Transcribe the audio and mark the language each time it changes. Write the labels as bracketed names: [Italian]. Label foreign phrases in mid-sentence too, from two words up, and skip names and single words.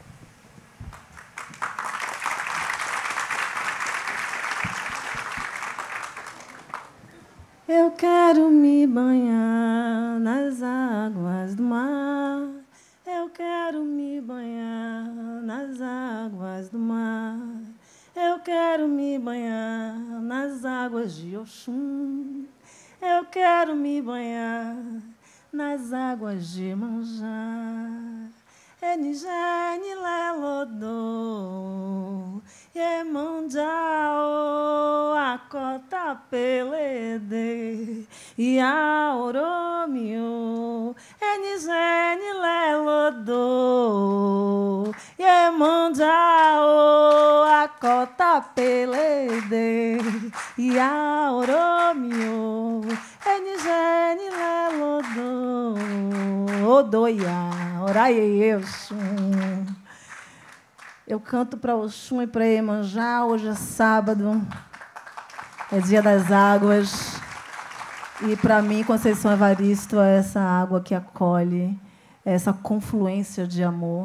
[Portuguese] Eu quero me banhar nas águas do mar. Eu quero me banhar nas águas do mar. Eu quero me banhar nas águas de Oxum. Eu quero me banhar nas águas de Manjá. [Yoruba] Enigene lelodô, Iemanjá, Acota pelede, Iaoromio. Enigene lelodô, Iemanjá, Acota pelede, Iaoromio. Enigene lelodô, Odoia. Orai, Oxum. [Portuguese] Eu canto para Oxum e para Iemanjá. Hoje é sábado, é dia das águas. E, para mim, Conceição Evaristo é essa água que acolhe, é essa confluência de amor.